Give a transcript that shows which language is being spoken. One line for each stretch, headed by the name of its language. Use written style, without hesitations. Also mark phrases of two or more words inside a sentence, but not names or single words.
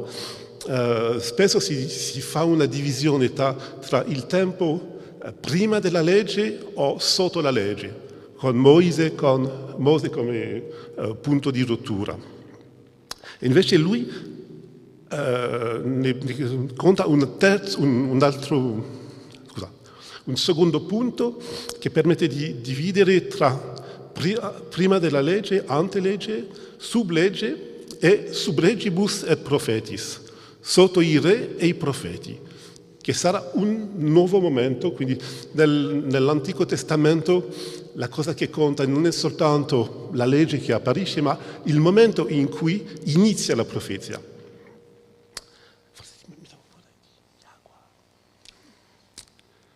Italian: Spesso si fa una divisione tra il tempo prima della legge o sotto la legge, con Mose come punto di rottura. E invece lui ne conta un secondo punto che permette di dividere tra prima della legge,
Latin: antelegge, sublegge e subregibus et prophetis,
Italian: sotto i re e i profeti, che sarà un nuovo momento. Quindi nell'Antico Testamento la cosa che conta non è soltanto la legge che apparisce, ma il momento in cui inizia la profezia.